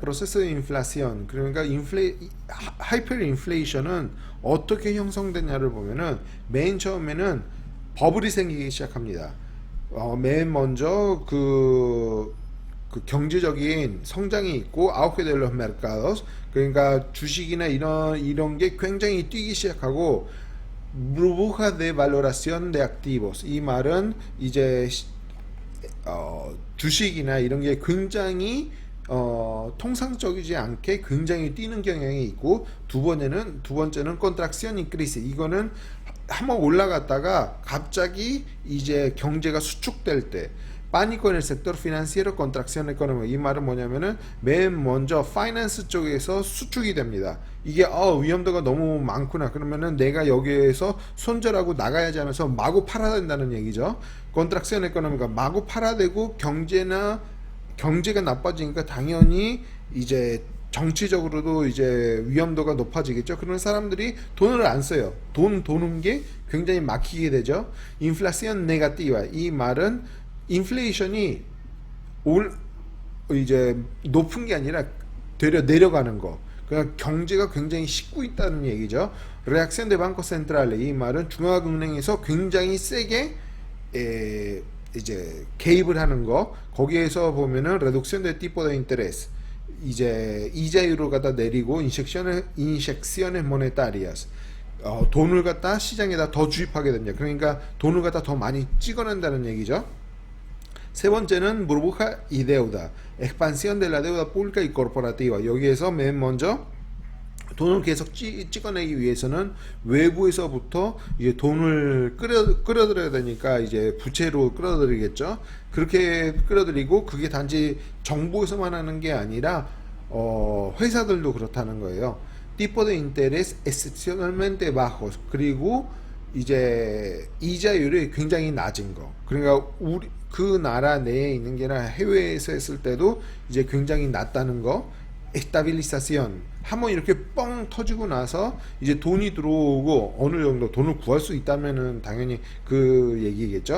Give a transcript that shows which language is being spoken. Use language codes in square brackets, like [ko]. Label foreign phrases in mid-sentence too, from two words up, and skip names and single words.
[ko] 프로세스 인플레이션, 그러니까 하이퍼 인플레이션은 어떻게 형성되냐를 보면은, 맨 처음에는 버블이 생기기 시작합니다. 맨 먼저 그 경제적인 성장이 있고, [es] auge del los mercados, [ko] 그러니까 주식이나 이런 게 굉장히 뛰기 시작하고, [es] burbuja de valoración de activos, [ko] 이 말은 이제 주식이나 이런 게 굉장히 통상적이지 않게 굉장히 뛰는 경향이 있고, 두 번째는 [es] contracción y crisis, [ko] 이거는 한번 올라갔다가 갑자기 이제 경제가 수축될 때, [es] pánico en el sector financiero, contracción económica, [ko] 이 말은 뭐냐면은 맨 먼저 파이낸스 쪽에서 수축이 됩니다. 이게 위험도가 너무 많구나, 그러면은 내가 여기에서 손절하고 나가야지 하면서 마구 팔아야 된다는 얘기죠. [es] contracción económica, [ko] 마구 팔아대고 경제가 나빠지니까 당연히 이제 정치적으로도 이제 위험도가 높아지겠죠. 그러면 사람들이 돈을 안 써요. 도는 게 굉장히 막히게 되죠. [es] inflación negativa, [ko] 이 말은 인플레이션이 이제 높은 게 아니라 되려 내려가는 거, 그러니까 경제가 굉장히 식고 있다는 얘기죠. [es] reacción de banco central, [ko] 이 말은 중앙은행에서 굉장히 세게 이제 개입을 하는 거. 거기에서 보면은 [es] reducción de tipo de interés, [ko] 이제 이자율을 갖다 내리고, [es] injecciones monetarias, [ko] 돈을 갖다 시장에다 더 주입하게 됩니다. 그러니까 돈을 갖다 더 많이 찍어낸다는 얘기죠. 세 번째는 [es] burbuja y deuda, expansión de la deuda pública y corporativa. [ko] 여기에서 맨 먼저 돈을 계속 찍어내기 위해서는 외부에서부터 이제 돈을 끌어들여야 되니까 이제 부채로 끌어들이겠죠. 그렇게 끌어들이고, 그게 단지 정부에서만 하는 게 아니라 회사들도 그렇다는 거예요. [es] tipo de interés excepcionalmente bajos, [ko] 그리고 이제 이자율이 굉장히 낮은 거. 그러니까 그 나라 내에 있는 게 아니라 해외에서 했을 때도 이제 굉장히 낮다는 거. estabilización, 한번 이렇게 뻥 터지고 나서 이제 돈이 들어오고, 어느 정도 돈을 구할 수 있다면은 당연히 그 얘기겠죠.